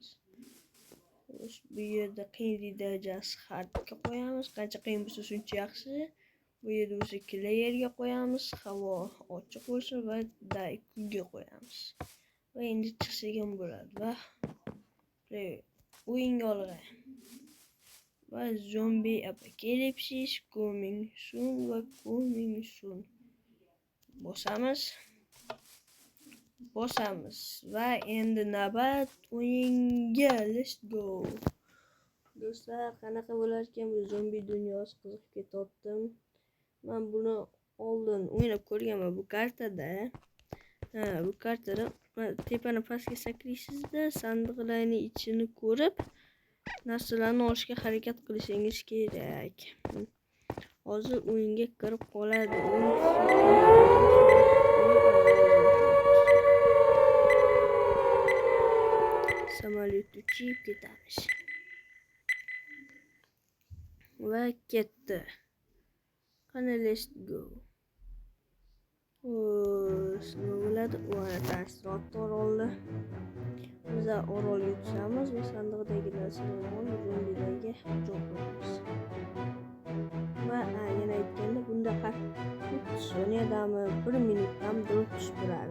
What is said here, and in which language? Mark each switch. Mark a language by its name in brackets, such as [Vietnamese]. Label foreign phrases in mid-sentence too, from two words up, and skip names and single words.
[Uzbek] Bu yerda qiyinlik darajasi hardga qo'yamiz. Qancha qiyin bo'lsa shuncha yaxshi. Bu yerda o'sha playerga qo'yamiz, havo ochiq bo'lsin va kulga qo'yamiz. Va endi chiqsak ham bo'ladi va o'yinga olg'ay. [English] Va zombie apocalypse coming soon. [Uzbek] Bosamiz va endi navbat o'yinga. [English] Let's go. [Uzbek] Do'stlar, qanaqa bo'lar ekan bu zombi dunyosi, qiziqib ketyaptim. Men buni oldin o'ynab ko'rganman bu kartada. Bu kartada tepani pastga sakraysizda, sandiqlarning ichini ko'rib, narsalarni olishga harakat qilishingiz kerak. Hozir o'yinga kirib qoladi. Samolyot uchib ketamiz. Va ketdi. Qani, [English] let's go. [Uzbek] Nima bo'ladi? Transportor oldi. Biz orolga tushamiz va sandiqdagi narsalarni olib zombilarga hujum qilamiz. Va yana aytganda, bunda 30 soniyadami, 1 minutdami drop tushib turadi.